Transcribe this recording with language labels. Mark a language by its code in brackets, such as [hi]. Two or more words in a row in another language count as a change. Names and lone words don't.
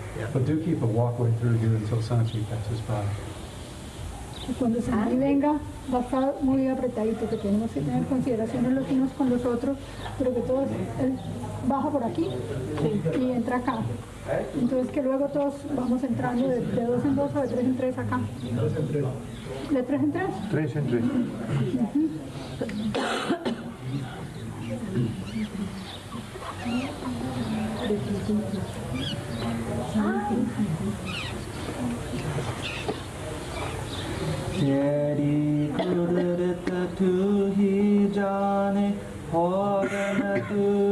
[en] But do keep a walkway through here until Sanchi passes by. [es] Y cuando Sanchi venga, va a estar muy apretadito, que tenemos que tener consideraciones los unos con los otros, pero que todos, él baja por aquí y entra acá. Entonces que luego todos vamos entrando de dos en dos o de tres en tres acá. ¿De tres en tres? Tres en tres. [hi] तेरी कुदरत तू ही जाने और न तू